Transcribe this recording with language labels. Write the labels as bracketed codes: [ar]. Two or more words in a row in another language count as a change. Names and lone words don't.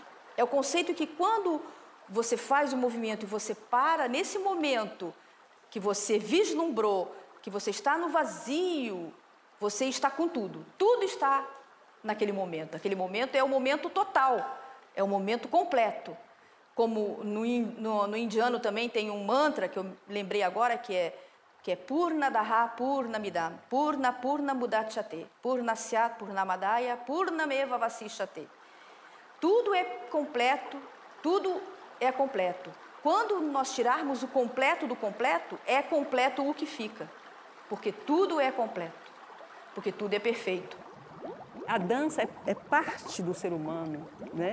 [pt] É o conceito que quando você faz o movimento e você para, nesse momento que você vislumbrou, que você está no vazio, você está com tudo. Tudo está naquele momento. Aquele momento é o momento total, é o momento completo. Como no indiano também tem um mantra, que eu lembrei agora, que é que é [sa] पूर्ण दह पूर्ण मिदम्, पूर्ण पूर्ण मुदच्यते, पूर्ण स्यात् पूर्णमदय, पूर्णमेव वशिष्यते. [pt] Tudo é completo, tudo é completo. Quando nós tirarmos o completo do completo, é completo o que fica. Porque tudo é completo, porque tudo é perfeito. A dança é parte do ser humano, né?